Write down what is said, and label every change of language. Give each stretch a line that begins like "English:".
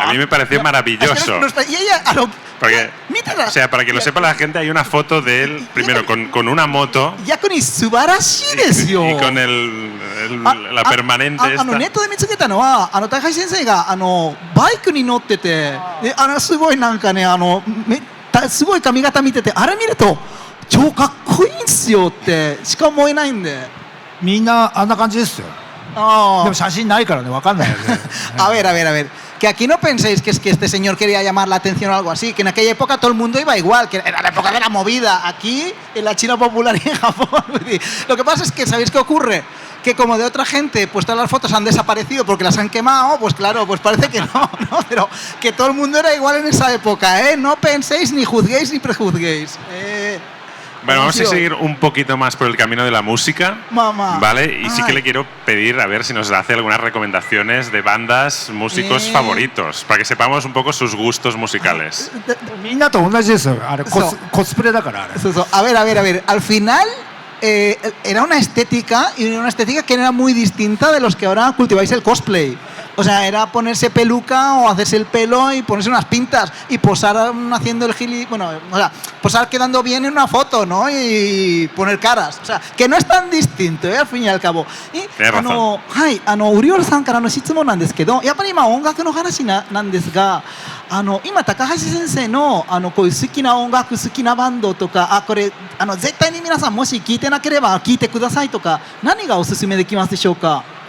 Spanish: A mí me pareció maravilloso. Y ella, Porque, o sea, para que lo sepa la gente, hay una foto de él, primero con una moto
Japanese: 逆に素晴らしいですよ。
Spanish: y con la permanente
Japanese: ネ
Spanish: esta.
Japanese: ットで見つけたのは高橋先生がバイクに乗っててですごいなんかねすごい髪型見ててあれ見ると超かっこいいんですよってしか思えないんで。みんなあんな感じですよ。でも写真ないからね、わかんないよね。
Spanish: A ver, a ver, a ver. Que aquí no penséis que es que este señor quería llamar la atención o algo así, que en aquella época todo el mundo iba igual, que era la época de la movida, aquí, en la China popular y en Japón. Lo que pasa es que, ¿sabéis qué ocurre? Que como de otra gente, pues todas las fotos han desaparecido porque las han quemado, pues claro, pues parece que no, pero que todo el mundo era igual en esa época, ¿eh? No penséis, ni juzguéis, ni prejuzguéis. Bueno, vamos a seguir un poquito más por el camino de la música, Mamá. ¿vale? Y sí que le quiero pedir a ver si nos hace algunas recomendaciones de bandas, músicos favoritos, para que sepamos un poco sus gustos musicales.
Japanese: みんなと同じですよ。あれコスプレだからあれ。
Spanish: A ver, a ver, a ver. Al final era una estética y una estética que era muy distinta de los que ahora cultiváis el cosplay. O sea, era ponerse peluca o hacerse el pelo y ponerse unas pintas y posar haciendo el gili... Bueno, o sea, posar quedando bien en una foto, ¿no? Y poner caras. O sea, que no es tan distinto, al fin y al cabo.
Japanese: Y, はい、ウリオルさんからの質問なんですけど、やっぱり今音楽の話なんですが、今高橋先生のこういう好きな音楽、好きなバンドとか、これ絶対に皆さんもし聞いてなければ聞いてくださいとか、何がおすすめできますでしょうか？